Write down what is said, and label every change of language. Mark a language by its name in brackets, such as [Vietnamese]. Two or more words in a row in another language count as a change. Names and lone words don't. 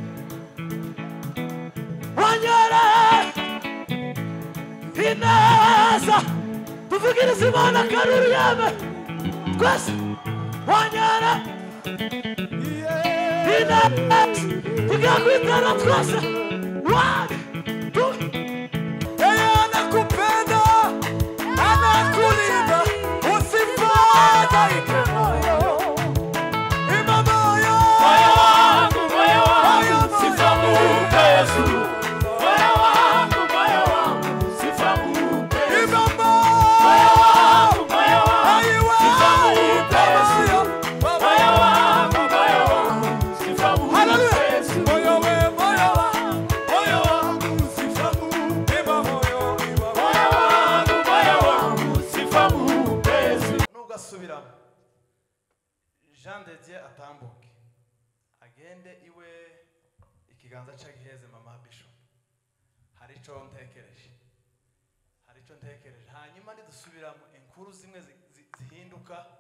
[Kinyarwanda] wanyeretse ineza, tuvugirize Imana akaruru yawe twese, wanyeretse ineza, tugiye kwitana twese, [English] one, two. [Swahili] Anakupenda, anakulinda, usifadhaike moyo. Ima moyo, Moyo wangu, sifa mupe Yesu. Moyo wangu, sifa mupe Yesu. ima Moyo wangu, aiwa, sifa mupe Yesu. Moyo wangu, sifa mupe Yesu. moyo we, moyo wangu, sifa mupe, ima moyo, Moyo wangu, sifa mupe Yesu. [Kinyarwanda] Nugasubiramo Jean de Dieu atambuke agende iwe, ikiganza cyagiheze mama Bishop. Hari ico ntekereje, hanyuma nidusubiramo inkuru zimwe zihinduka.